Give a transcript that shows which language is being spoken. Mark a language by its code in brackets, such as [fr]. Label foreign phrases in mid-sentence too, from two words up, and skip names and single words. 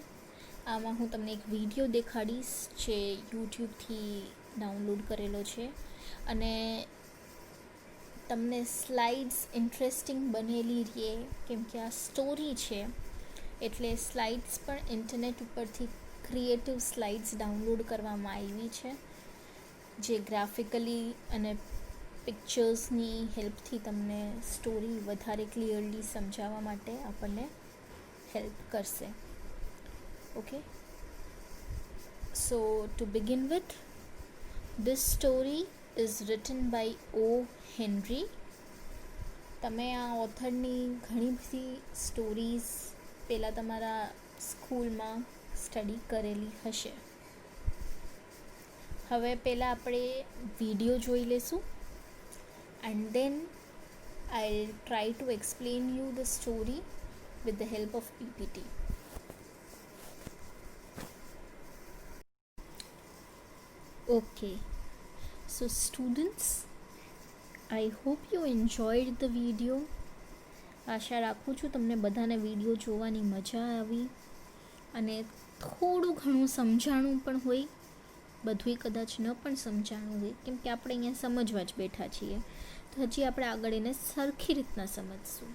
[gu] આમાં હું તમને એક વિડીયો દેખાડીશ જે યુટ્યુબથી ડાઉનલોડ કરેલો છે, અને તમને [en] slides interesting [gu] બનેલી રહે, કેમ કે આ સ્ટોરી છે એટલે સ્લાઇડ્સ પણ ઇન્ટરનેટ ઉપરથી [en] creative slides [gu] ડાઉનલોડ કરવામાં આવી છે, જે ગ્રાફિકલી અને પિક્ચર્સની હેલ્પથી તમને સ્ટોરી વધારે ક્લિયરલી સમજાવવા માટે આપણને હેલ્પ કરશે. [en] okay, so to begin with, this story is written by O. Henry. [gu] તમે આ ઓથરની ઘણી બધી સ્ટોરીઝ પહેલાં તમારા સ્કૂલમાં સ્ટડી કરેલી હશે. હવે પહેલાં આપણે વિડીયો જોઈ લેશું, [en] and then I try to explain you the story with the help of PPT. ઓકે, so students, I hope you enjoyed the video. [gu] આશા રાખું છું તમને બધાને વિડીયો જોવાની મજા આવી અને થોડું ઘણું સમજાણું પણ હોય, બધુંય કદાચ ન પણ સમજાણું હોય, કેમ કે આપણે અહીંયા સમજવા જ બેઠા છીએ, તો હજી આપણે આગળ એને સરખી રીતના સમજશું.